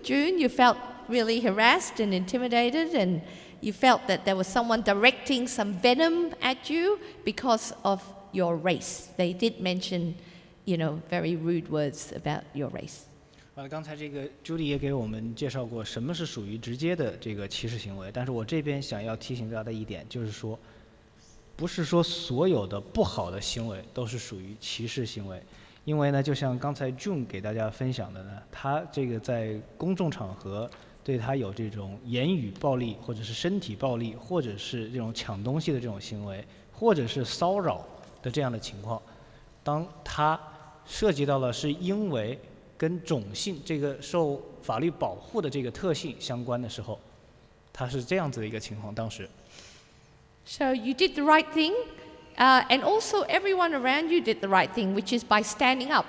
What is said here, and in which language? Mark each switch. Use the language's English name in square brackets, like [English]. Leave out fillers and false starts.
[English] June, you felt really harassed and intimidated, and you felt that there was someone directing some venom at you because of your race. They did mention, very rude words about your race. [Chinese] 刚才这个 Judy 也给我们介绍过什么是属于直接的这个歧视行为，但是我这边想要提醒大家的一点就是说，不是说所有的不好的行为都是属于歧视行为，因为呢，就像刚才 June 给大家分享的呢，他这个在公众场合对他有这种言语暴力，或者是身体暴力，或者是这种抢东西的这种行为，或者是骚扰的这样的情况，当他涉及到了是因为跟种姓这个受法律保护的这个特性相关的时候，它是这样子的一个情况。当时 [English] So you did the right thing, and also everyone around you did the right thing, which is by standing up.